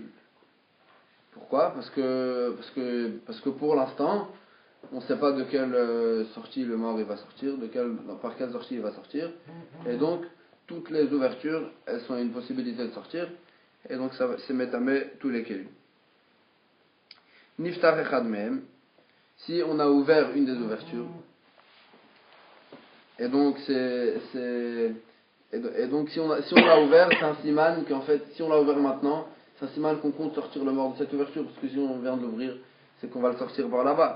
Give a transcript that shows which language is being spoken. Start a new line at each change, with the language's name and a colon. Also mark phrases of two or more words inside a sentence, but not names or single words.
French: Pourquoi? Parce que pour l'instant, on ne sait pas de quelle sortie le mort il va sortir, par quelle sortie il va sortir. Et donc, toutes les ouvertures, elles sont une possibilité de sortir. Et donc, c'est métamé tous les kelim.
Hebrew: נפטר אחד מהם,
French: si on a ouvert une des ouvertures, et donc si on l'a ouvert, c'est un siman qu'en fait, si on l'a ouvert maintenant, c'est un siman qu'on compte sortir le mort de cette ouverture, parce que si on vient de l'ouvrir, c'est qu'on va le sortir par là-bas.